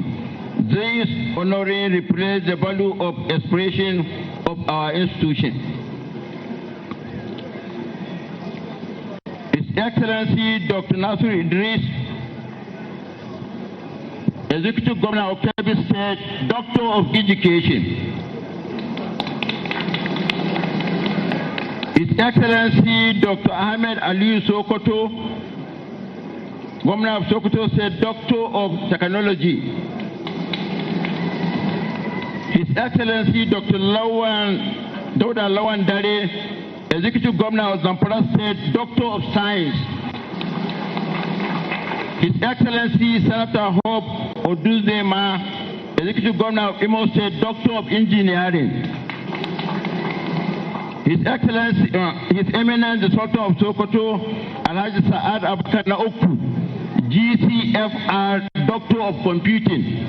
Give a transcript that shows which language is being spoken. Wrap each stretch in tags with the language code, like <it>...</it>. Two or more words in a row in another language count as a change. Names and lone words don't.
<en>These honorees represent the value of expression of our institution. His Excellency Dr. Nasir Idris, Executive Governor of Kebbi State, Doctor of Education. His Excellency Dr. Ahmed Aliero Sokoto, Governor of Sokoto State, Doctor of Technology. His Excellency Dr. Dauda Lawan Dare, Executive Governor of Zamfara State, Doctor of Science. His Excellency Senator Hope Oduzema, Executive Governor of Imo State, Doctor of Engineering. His Excellency, His Eminence the Sultan of Sokoto, Alhaji Saad Abakar Naoku, GCFR, Doctor of Computing.</en>